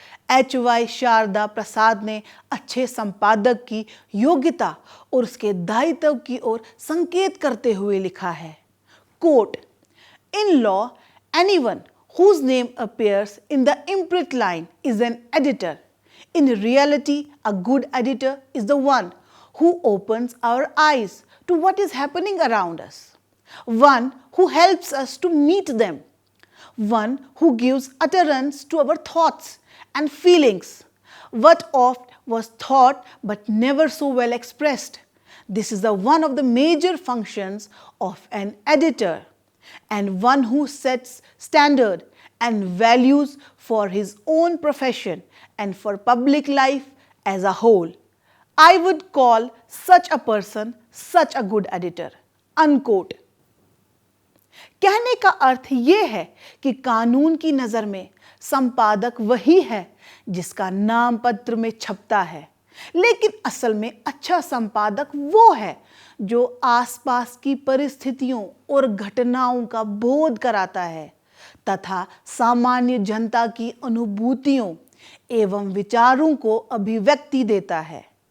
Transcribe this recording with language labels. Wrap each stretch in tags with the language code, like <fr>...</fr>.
<hi>HY Sharda प्रसाद ने अच्छे संपादक की योग्यता और उसके दायित्व की ओर संकेत करते हुए लिखा है, coat,</hi> <en>In law anyone whose name appears in the imprint line is an editor. In reality, a good editor is the one who opens our eyes to what is happening around us, one who helps us to meet them, one who gives utterance to our thoughts and feelings, what oft was thought but never so well expressed. This is the one of the major functions of an editor, and one who sets standard and values for his own profession and for public life as a whole. I would call such a person such a good editor. Unquote.</en> <hi>कहने का अर्थ ये है कि कानून की नज़र में संपादक वही है जिसका नाम पत्र में छपता है, लेकिन असल में अच्छा संपादक वो है जो आसपास की परिस्थितियों और घटनाओं का बोध कराता है तथा सामान्य जनता की अनुभूतियों एवं विचारों को अभिव्यक्ति देता है।</hi>